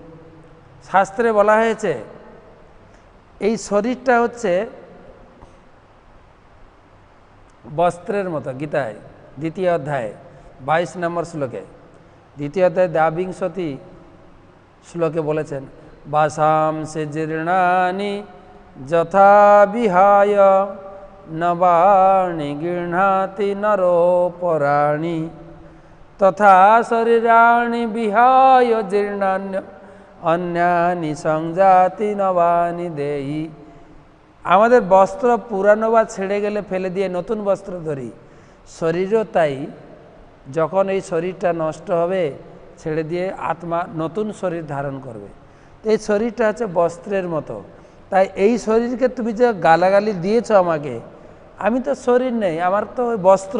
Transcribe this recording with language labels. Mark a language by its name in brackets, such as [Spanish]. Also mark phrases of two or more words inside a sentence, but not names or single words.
[Bangla] শাস্ত্রে বলা হয়েছে এই শরীরটা হচ্ছে বস্ত্রের মতো। গীতায় 2য় অধ্যায় 22 নম্বর শ্লোকে, 2য় অধ্যায় 22 শ্লোকে বলেছেন, [Sanskrit] বাসাম সে জীর্ণানি যথা বিহায় নবাণি গৃহ্ণাতি নরোপরাণি তথা শরীরাণি বিহায় জীর্ণান্য অন্যানি সংজাতি নবানি দেহি। [Bangla] আমাদের বস্ত্র পুরানো বা ছেড়ে গেলে ফেলে দিয়ে নতুন বস্ত্র ধরি, শরীরও তাই। যখন এই শরীরটা নষ্ট হবে ছেড়ে দিয়ে আত্মা নতুন শরীর ধারণ করবে। এই শরীরটা হচ্ছে বস্ত্রের মতো। তাই এই শরীরকে তুমি যে গালাগালি দিয়েছ আমাকে, আমি তো শরীর নেই, আমার তো ওই বস্ত্র।